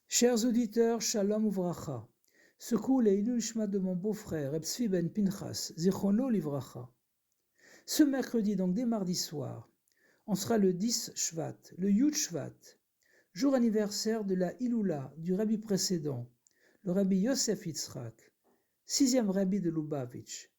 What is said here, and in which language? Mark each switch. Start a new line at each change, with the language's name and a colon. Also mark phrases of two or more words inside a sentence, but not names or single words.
French: Chers auditeurs,
Hebrew: שלום וברכה.
French: Secoue les Nishma de mon beau-frère, Reb Tzvi ben Pinchas,
Hebrew: זכרונו לברכה.
French: Ce mercredi, donc dès mardi soir, on sera le 10 Shvat, le Yud Shvat, jour anniversaire de la Iloula du rabbi précédent, le rabbi Yosef Yitzhak, 6e rabbi de Lubavitch.